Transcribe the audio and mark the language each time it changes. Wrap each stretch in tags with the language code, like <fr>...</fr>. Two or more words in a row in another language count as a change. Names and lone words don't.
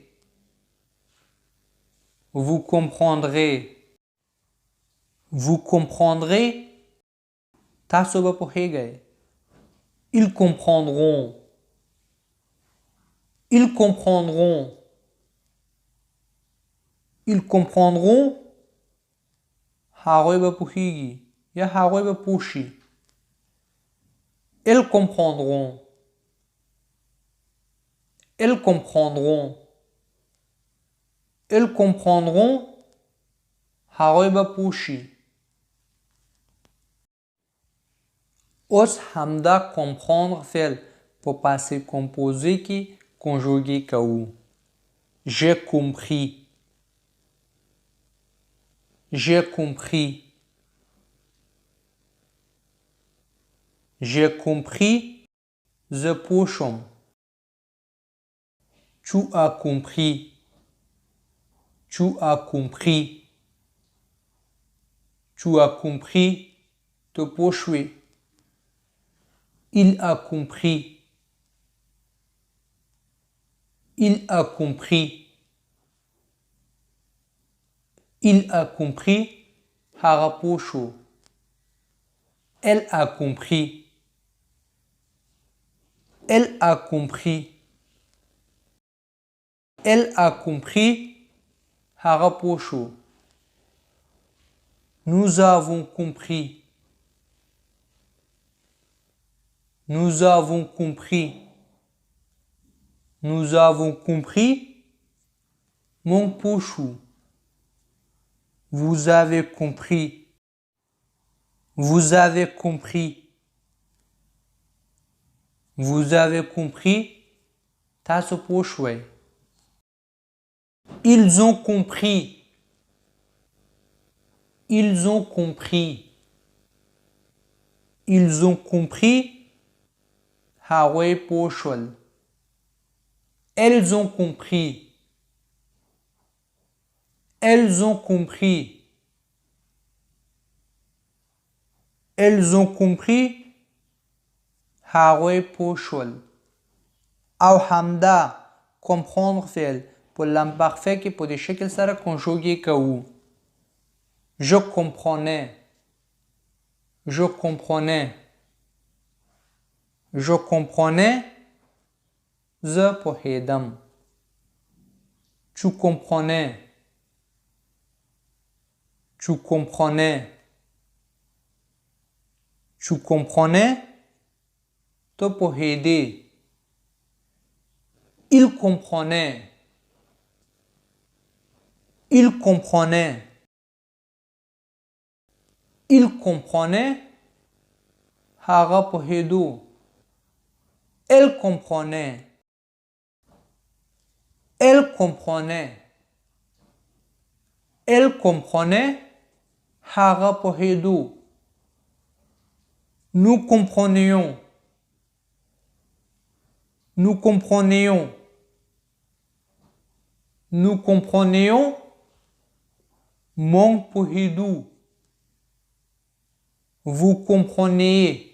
<fr>vous comprendrez. vous comprendrez.</fr> <ps>تاسو به پوهیږئ.</ps> <fr>ils comprendront. ils comprendront. ils comprendront.</fr> <ps>هغوی به پوهیږي یا هغوی به پوه شي.</ps> <fr>elles comprendront. elles comprendront. elles comprendront.</fr> <ps>هغوی به پوه شي. اوس همدا comprendre فعل په</ps> <fr>passé composé</fr> <ps>کې کنجوګې کوو.</ps> <fr>j'ai compris. j'ai compris. j'ai compris.</fr> <ps>زه پوه شوم.</ps> <fr>tu as compris. tu as compris. tu as compris.</fr> <ps>ته پوه شوې.</ps> <fr>il a compris. Il a compris. Il a compris.</fr> <ps>هغه پوه شو.</ps> <fr>Elle a compris. Elle a compris. Elle a compris.</fr> <ps>هغه پوه شو.</ps> <fr>Nous avons compris. Nous avons compris. Nous avons compris.</fr> <ps>موږ پوه شو.</ps> <fr>Vous avez compris. Vous avez compris. Vous avez compris.</fr> <ps>تاسو پوه شوئ.</ps> <fr>Ils ont compris. Ils ont compris. Ils ont compris.</fr> <ps>هغوی پوه شول.</ps> <fr>Elles ont compris. Elles ont compris. Elles ont compris.</fr> <ps>هغوی پوه شول. او همدا comprendre فعل په l'imparfait کې په دې شکل سره کنجوګې کوو.</ps> <fr>Je comprenais. Je comprenais. Je comprenais.</fr> <ps>زه پوهیدم.</ps> <fr>Tu comprenais. Tu comprenais. Tu comprenais.</fr> <ps>تو پوهیدی.</ps> <fr>Il comprenait. Il comprenait. Il comprenait.</fr> <ps>هغه پوهیدو.</ps> <fr>Elle comprenait. Elle comprenait. Elle comprenait.</fr> <ps>هغه پوهیدو.</ps> <fr>Nous comprenions. Nous comprenions. Nous comprenions.</fr> <ps>موږ پوهیدو.</ps> <fr>Vous compreniez.</fr>